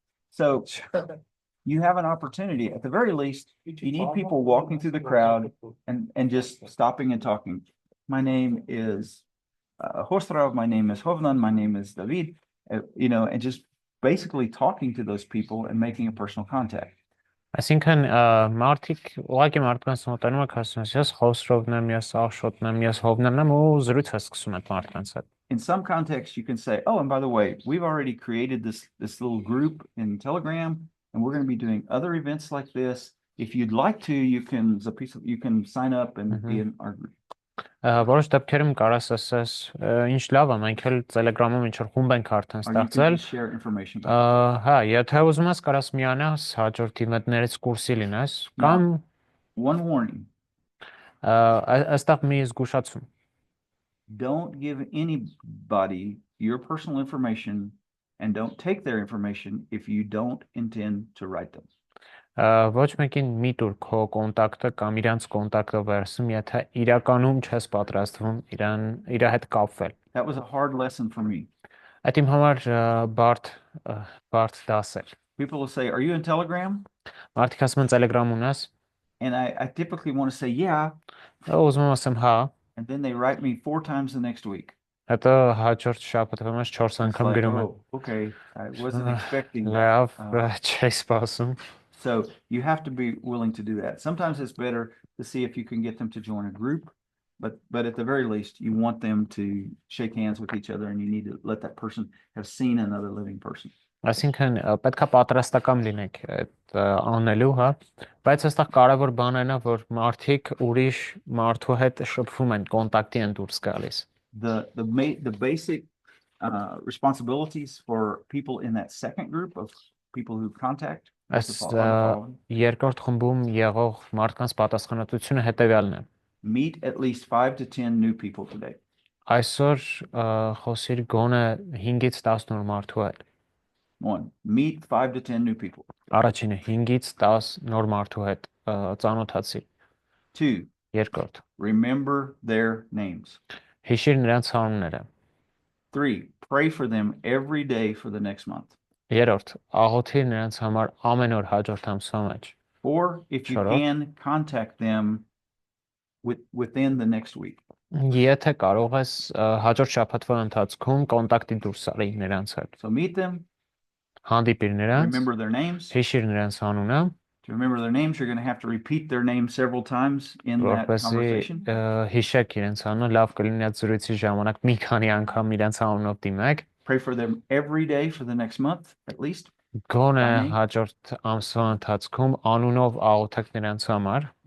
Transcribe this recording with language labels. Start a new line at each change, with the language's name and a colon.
English: So you have an opportunity, at the very least, you need people walking through the crowd and just stopping and talking. My name is Hostrav, my name is Hovnan, my name is David, and just basically talking to those people and making a personal contact.
Armenian: Այսինքն մարդիկ ուղղակի մարդկանց մոտենում եք ասում ես Խոսրովն եմ, ես Աշոտն եմ, ես Հովնան եմ ու զրույց է սկսում այդ մարդկանց հետ։
English: In some contexts, you can say, "Oh, and by the way, we've already created this little group in Telegram, and we're going to be doing other events like this. If you'd like to, you can sign up and be in our group."
Armenian: Որոշ դեպքերում կարաս ասես ինչ լավ է, մենք էլ Telegram-ում ինչ որ խումբ ենք արդեն
English: Or you can
Armenian: ստեղծել։
English: just share information about
Armenian: Հա, եթե ուզում ես կարաս միանաս հաջորդ իվենտներից կուրսի լինես,
English: No.
Armenian: կամ
English: it. One warning,
Armenian: այստեղ մի զգուշացում։
English: don't give anybody your personal information and don't take their information if you don't intend to write them.
Armenian: Ոչ մեկին մի տուր քո կոնտակտը կամ իրանց կոնտակտը վերցնում, եթե իրականում չես պատրաստվում իր հետ կապվել։
English: That was a hard lesson for me.
Armenian: Այդ իմ համար բարդ դաս էր։
English: People will say, "Are you in Telegram?"
Armenian: Մարդիկ ասում են Telegram ունես,
English: And I typically want to say, "Yeah."
Armenian: ուզում եմ ասեմ հա,
English: And then they write me 4 times the next week.
Armenian: հետո հաջորդ շաբաթը միշտ 4
English: It's
Armenian: անգամ
English: like,
Armenian: գրում են։
English: "Oh, okay, I wasn't expecting that."
Armenian: Լավ, Uh, չի սպասում։
English: So you have to be willing to do that. Sometimes it's better to see if you can get them to join a group, but at the very least, you want them to shake hands with each other, and you need to let that person have seen another living person.
Armenian: Այսինքն պետքա պատրաստական լինեք այդ անելու, հա, բայց այստեղ կարևոր բանն է, որ մարդիկ ուրիշ մարդու հետ շփվում են, կոնտակտի են դուրս գալիս։
English: The basic responsibilities for people in that second group of people who contact.
Armenian: Այս երկրորդ խմբում եղող մարդկանց պատասխանատվությունը հետևյալն է։
English: Meet at least 5 to 10 new people today.
Armenian: Այսօր խոսիր գոնե 5-ից 10 նոր մարդու հետ։
English: One, meet 5 to 10 new people.
Armenian: Առաջինը 5-ից 10 նոր մարդու հետ ծանոթացի։
English: Two,
Armenian: Երկրորդ,
English: remember their names.
Armenian: հիշիր նրանց անունները։
English: Three, pray for them every day for the next month.
Armenian: Երրորդ, աղոթիր նրանց համար ամեն օր հաջորդ ամսվա մեջ։
English: Or if you Shut up. can, contact them within the next week.
Armenian: Եթե կարող ես հաջորդ շաբաթվա ընթացքում կոնտակտի դուրս արի նրանց հետ։
English: So meet them,
Armenian: Հանդիպիր նրանց,
English: remember their names.
Armenian: հիշիր նրանց անունը,
English: To remember their names, you're going to have to repeat their name several times in that
Armenian: որպեսզի
English: conversation.
Armenian: հիշեք իրենց անունը, լավ կլինի այդ զրույցի ժամանակ մի քանի անգամ իրենց անունով դիմեք։
English: Pray for them every day for the next month, at least.
Armenian: Գոնե Ամեն։ հաջորդ ամսվա ընթացքում անունով աղոթեք նրանց համար։